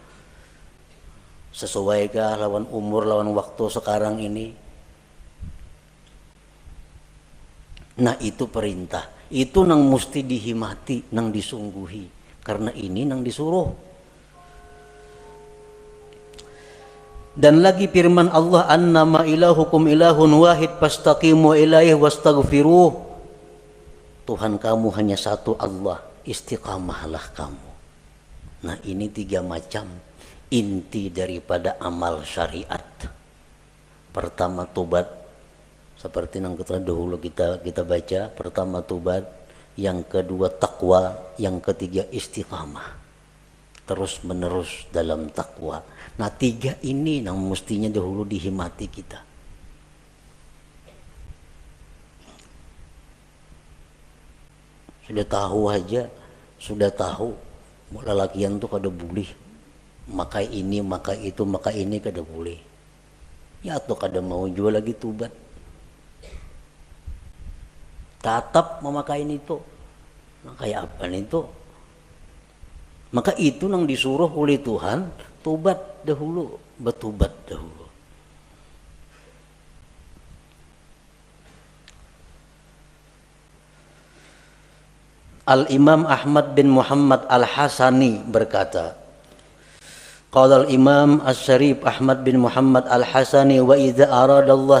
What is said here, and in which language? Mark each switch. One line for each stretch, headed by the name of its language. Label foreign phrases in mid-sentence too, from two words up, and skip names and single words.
Banjar: Sesuaikah lawan umur, lawan waktu sekarang ini? Nah itu perintah, itu nang mesti dihimati, nang disungguhi, karena ini nang disuruh.
Arabic: Dan lagi firman Allah, أنما إلهكم إله واحد فاستقيموا إليه واستغفروه.
Banjar: Tuhan kamu hanya satu Allah, istiqamahlah kamu. Nah ini 3 macam inti daripada amal syariat. Pertama tobat, seperti yang kita dahulu kita baca. Pertama tobat, yang kedua takwa, yang ketiga istiqamah, terus menerus dalam takwa. Nah 3 ini yang mestinya dahulu dihimati kita. Sudah tahu aja, sudah tahu lelakian tuh kada boleh maka ini, maka itu, maka ini kada boleh. Ya atau kada mau jual lagi tubat. Tatap memakai itu. Nah, kayak apa itu? Maka itu yang disuruh oleh Tuhan, tubat dahulu, bertubat dahulu.
Arabic: Al-Imam Ahmad bin Muhammad Al-Hasani berkata, قال الإمام الشريف أحمد بن محمد الحسني، وإذا أراد الله